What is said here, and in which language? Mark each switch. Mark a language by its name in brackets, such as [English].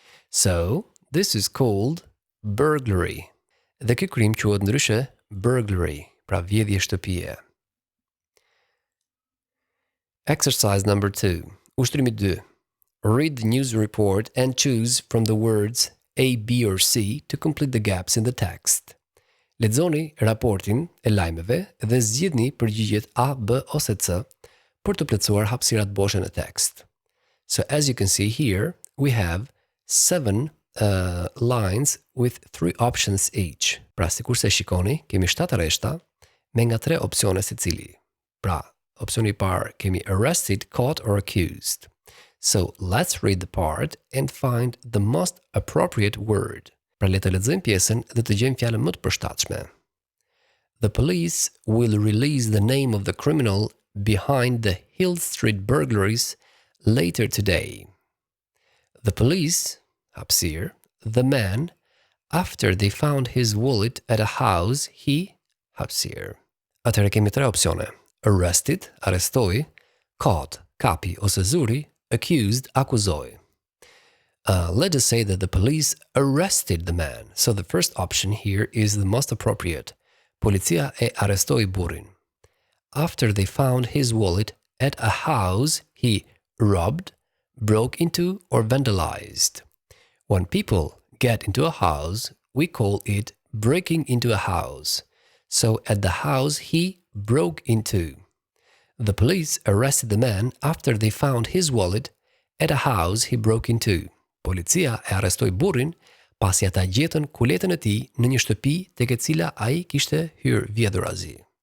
[English] So, this is called burglary. [Albanian] Dhe ky krim quhet ndryshe burglary, pra vjedhje shtëpie. [English] Exercise number 2. [Albanian] Ushtrimi 2. [English] Read the news report and choose from the words A, B or C to complete the gaps in the text. [Albanian] Lexoni raportin e lajmeve dhe zgjidhni përgjigjet A, B ose C për të plotësuar hapësirat boshe në tekst. [English] So as you can see here, we have 7 lines with 3 options each. [Albanian] Pra sikurse shikoni, kemi 7 rreshta me nga 3 opsione secili. Pra, opsioni i parë kemi arrested, caught or accused. [English] So let's read the part and find the most appropriate word. [Albanian] Pra le të lexojmë pjesën dhe të gjejmë fjalën më të përshtatshme. [English] The police will release the name of the criminal behind the Hill Street burglaries later today. The police, hapësirë, the man, After they found his wallet at a house, he hapësirë. [Albanian] Atëherë kemi 3 opsione. Arrested, arrestoi, caught, kapi ose zuri, accused, akuzoi. [English] Let us say that the police arrested the man. So the first option here is the most appropriate. [Albanian] Policia e arrestoi burrin. [English] After they found his wallet at a house, he robbed, broke into, or vandalized. When people get into a house, we call it breaking into a house. So at the house, he broke into. The police arrested the man after they found his wallet at a house he broke into. [Albanian] Policia e arrestoi burrin pasi ata gjetën kuletën e tij në një shtëpi tek e cila ai kishte hyrë vjedhurazi.